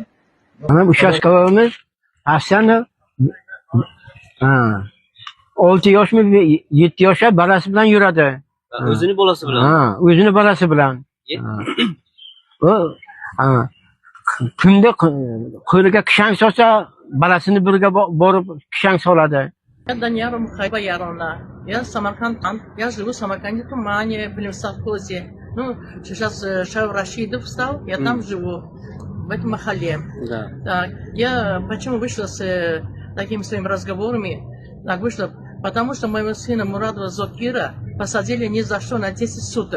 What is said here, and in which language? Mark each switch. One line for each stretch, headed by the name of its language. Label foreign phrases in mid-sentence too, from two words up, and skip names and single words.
Uzbek: Mana uchastkavoyimiz Asana 6 yoshmi 7 yoshda bolasi bilan yuradi. O'zini bolasi bilan. O'zini bolasi bilan. Kunda qo'liga kishang solsa, bolasini birga borib kishang soladi.
Russian: Я Даниэла Мухайбаярона. Я Самарканд. Я живу в Самарканде, Тумане, в совхозе. Ну, сейчас Шаев Рашидов встал, я там живу, в этом махале. Да. Так, я почему вышла с такими своими разговорами? Так вышла, потому что моего сына Мурадова Зокира посадили ни за что на 10 суток.